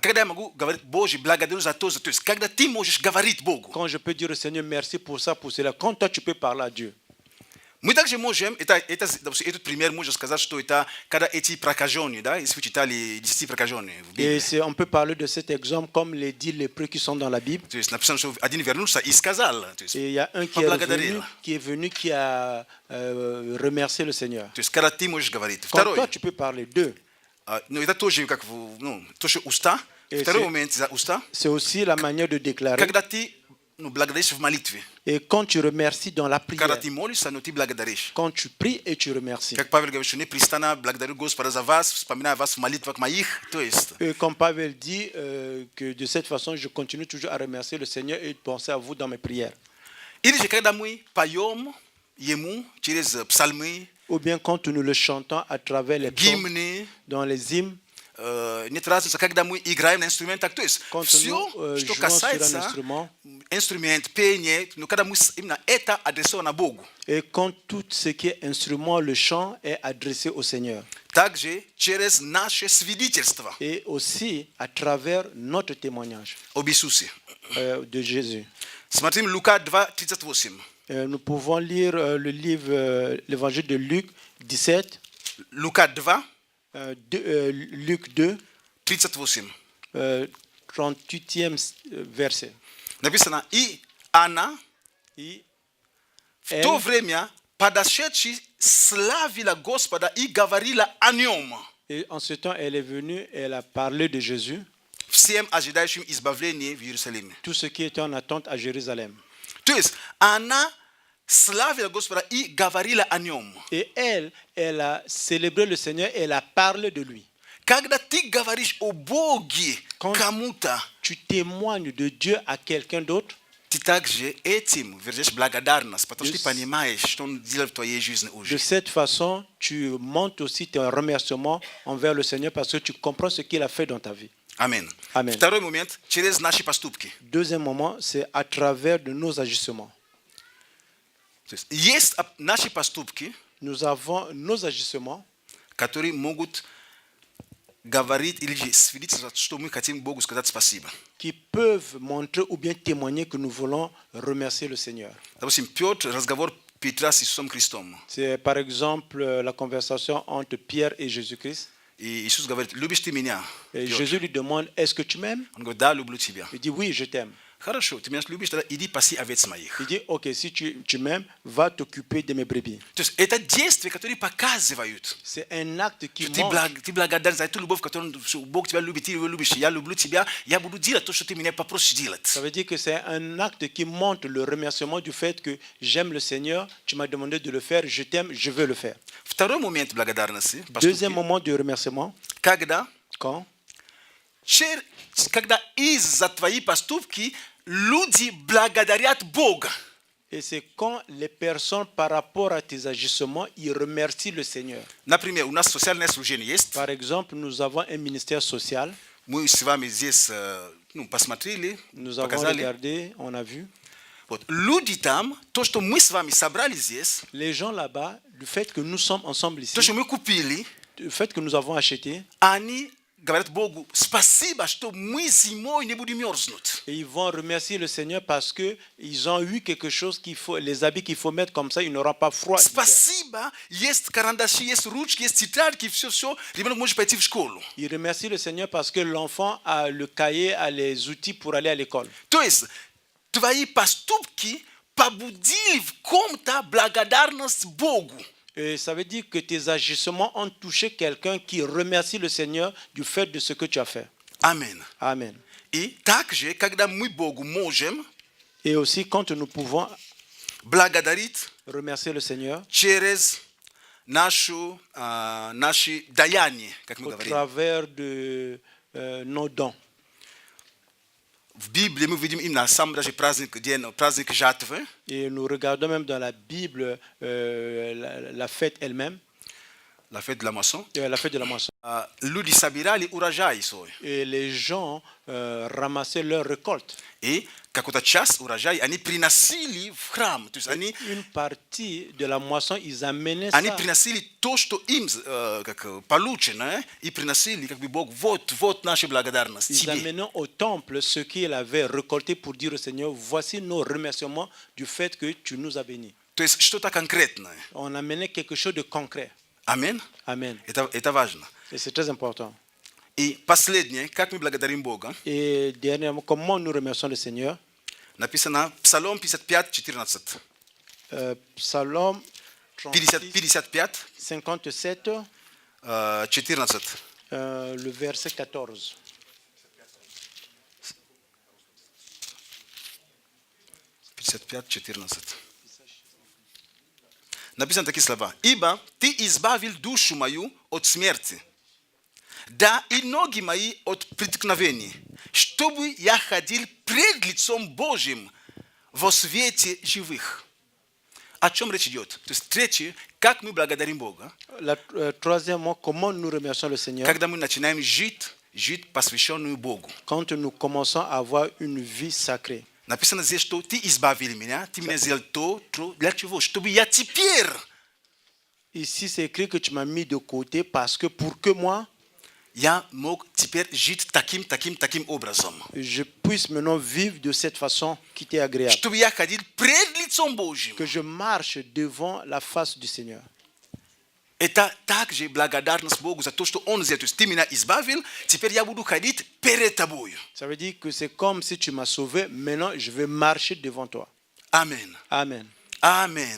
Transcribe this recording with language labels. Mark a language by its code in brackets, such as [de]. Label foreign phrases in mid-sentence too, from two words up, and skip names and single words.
[ru] когда я могу говорить, Боже, благодарю за то, то есть, когда ты можешь говорить Богу. [fr] Quand je peux dire au Seigneur merci pour ça, pour cela, quand toi tu peux parler à Dieu. [ru] Мы также можем, допустим, этот пример можно сказать, что это когда эти прокаженные, да, если вы читали 10 прокаженные в Библии. [fr] Et on peut parler de cet exemple comme les 10 lépreux qui sont dans la Bible. [ru] То есть написано, что один вернулся и сказал, то есть, [fr] Et il y a un [ru] поблагодарил. [fr] qui a remercié le Seigneur. [ru] То есть, когда ты можешь говорить. [fr] Quand toi [ru] Второй, [fr] tu peux parler. 2. [ru] ну, это тоже как, ну, тоже уста. И Второй [fr] c'est- [ru] момент за уста, [fr] C'est aussi la manière de déclarer. [ru] когда ты ну, благодаришь в молитве. [fr] Et quand tu remercies dans la [ru] Когда [fr] prière. [ru] ты молишься, но ты благодаришь. [fr] Quand tu pries et tu remercies. [ru] Как Павел говорит, что непрестанно благодарю Господа за вас, вспоминая вас в молитвах моих. То есть, [fr] Et comme Pavel dit que de cette façon, je continue toujours à remercier le Seigneur et de penser à vous dans mes prières. [ru] или же когда мы поем ему через псалмы, [fr] Ou bien quand nous le chantons à travers les psaumes, [ru] гимны, [fr] dans les hymnes, [ru] нет разницы, когда мы играем на инструментах. То есть, [fr] quand [ru] все, [fr] nous [ru] что [fr] jouons sur un [ru] касается [fr] instrument, [ru] инструмент, пение, но когда мы именно это адресовано Богу. [fr] et quand tout ce qui est instrument, le chant est adressé au Seigneur. [ru] Также через наше свидетельство [fr] Et aussi à travers notre témoignage [ru] об Иисусе. [fr] de Jésus. [ru] Смотрим Лука 2:38. [fr] Nous pouvons lire le livre, l'évangile de Luc 17, [ru] Лука 2, [fr] Luc 2, [ru] 38. [fr] 38e verset. [ru] Написано, и она [fr] Et [ru] в то время, подошедши, славила Господа и говорила о нем [fr] Et en ce temps, elle est venue, elle a parlé de Jésus, [ru] всем ожидающим избавления в Иерусалиме. [fr] tout ce qui était en attente à Jérusalem. [ru] То есть, она славила Господа и говорила о нем. [fr] Et elle a célébré le Seigneur, elle a parlé de lui. [ru] Когда ты говоришь о Боге [fr] Quand- [ru] кому-то, [fr] Tu témoignes de Dieu à quelqu'un d'autre, [pl] Ty także [ru] этим выражаешь благодарность, потому что ты понимаешь, что он делал в твоей жизни [fr] De [ru] уже. [fr] cette façon, tu montes aussi tes remerciements envers le Seigneur parce que tu comprends ce qu'il a fait dans ta vie. [ru] Аминь. [fr] Amen. [ru] Второй момент, через наши поступки. [fr] Deuxième moment, c'est à travers de nos agissements. [ru] То есть наши поступки, [fr] Nous avons nos agissements [ru] которые могут говорить или же свидетельствовать, что мы хотим Богу сказать спасибо. [fr] qui peuvent montrer ou bien témoigner que nous voulons remercier le Seigneur. [ru] Допустим, Петр, разговор Петра с Иисусом Христом. [fr] C'est par exemple la conversation entre Pierre et Jésus-Christ. [ru] И Иисус говорит, любишь ты меня? [fr] Et [ru] Петр. [fr] Jésus lui demande, est-ce que tu m'aimes? [ru] Он говорит, да, люблю тебя. [fr] Il dit, oui, je t'aime. [ru] Хорошо, ты меня любишь, тогда иди паси овец моих. [fr] Il dit, ok, si tu m'aimes, va t'occuper de mes brebis. [ru] То есть это действия, которые показывают, [fr] C'est un acte qui [ru] что [fr] montre [ru] ты благодарен за эту любовь, которую что Бог тебя любит, ты его любишь, я люблю тебя, я буду делать то, что ты меня попросишь делать. [fr] Ça veut dire que c'est un acte qui montre le remerciement du fait que j'aime le Seigneur, tu m'as demandé de le faire, je t'aime, je veux le faire. [ru] Второй момент благодарности, [fr] Deuxième moment de remerciement, [ru] когда [fr] quand [ru] из-за твоих поступки люди благодарят Бога. [fr] et c'est quand les personnes par rapport à tes agissements, ils remercient le Seigneur. [ru] Например, у нас социальное служение есть. [fr] Par exemple, nous avons un ministère social. [ru] Мы с вами здесь посмотрели, [fr] Nous avons [ru] показали. [fr] regardé, on a vu. [ru] Вот. Люди там, то, что мы с вами собрали здесь, [fr] Les gens là-bas, le fait que nous sommes ensemble ici, [ru] то, что мы купили, [fr] le fait que nous avons acheté, [ru] они говорят Богу, спасибо, что мы зимой не будем мерзнуть. [fr] et ils vont remercier le Seigneur parce que ils ont eu quelque chose qu'il faut, les habits qu'il faut mettre comme ça, ils n'auront pas froid. l'hiver. [ru] Спасибо, есть карандаши, есть ручки, есть тетрадки, все, ребенок может пойти в школу. [fr] Ils remercient le Seigneur parce que l'enfant a le cahier, a les outils pour aller à l'école. [ru] То есть, твои поступки побудили в ком-то благодарность Богу. [fr] Et ça veut dire que tes agissements ont touché quelqu'un qui remercie le Seigneur du fait de ce que tu as fait. [ru] Аминь. [fr] Amen. [ru] И также, когда мы Богу можем [fr] Et aussi, quand nous pouvons [ru] благодарить [fr] remercier le Seigneur [ru] через наши даяния, как мы [fr] au [ru] говорим. [fr] travers de nos dons. [ru] В Библии мы видим именно сам даже праздник жатвы. [fr] Et nous regardons même dans la Bible la fête elle-même, La fête de la moisson. la fête de la moisson. [ru] Люди собирали урожай свой. [fr] Et les gens ramassaient leur récolte. [ru] И какую-то часть урожая они приносили в храм. То есть они [fr] Une partie de la moisson, ils amenaient ça. [ru] приносили то, что им как получено, и приносили как бы Бог, вот наша благодарность [fr] Ils [ru] тебе. [fr] amenaient au temple ce qu'ils avaient récolté pour dire au Seigneur, voici nos remerciements du fait que tu nous as bénis. [ru] То есть что-то конкретное. [fr] On amenait quelque chose de concret. [ru] Аминь. [fr] Amen. [ru] Это важно. [fr] Et c'est très important. [ru] И последнее, как мы благодарим Бога, [fr] Et dernièrement, comment nous remercions le Seigneur? [ru] написано Псалом 55, 14. [fr] Psalm 55, 57, 14. le verset 14. [ru] Написано такие слова. «Ибо ты избавил душу мою от смерти, да и ноги мои от преткновений, чтобы я ходил пред лицом Божьим во свете живых». О чем речь идет? То есть третье, как мы благодарим Бога, [fr] Troisièmement, comment nous remercions le Seigneur? [ru] когда мы начинаем жить посвященную Богу. [fr] Quand nous commençons à avoir une vie sacrée. [ru] Написано здесь, что ты избавил меня, ты меня сделал то, для чего? Чтобы я теперь [fr] Ici, c'est écrit que tu m'as mis de côté parce que pour que moi, [ru] я мог теперь жить таким образом. [fr] je puisse maintenant vivre de cette façon qui t'est agréable. [ru] Чтобы я ходил пред лицом Божьим. [fr] Que je marche devant la face du Seigneur. [ru] Это также благодарность Богу за то, что Он сделал. То есть ты меня избавил, теперь я буду ходить перед тобою. [fr] Ça veut dire que c'est comme si tu m'as sauvé, maintenant je vais marcher devant toi. [ru] Аминь. [fr] Amen. [ru] Аминь.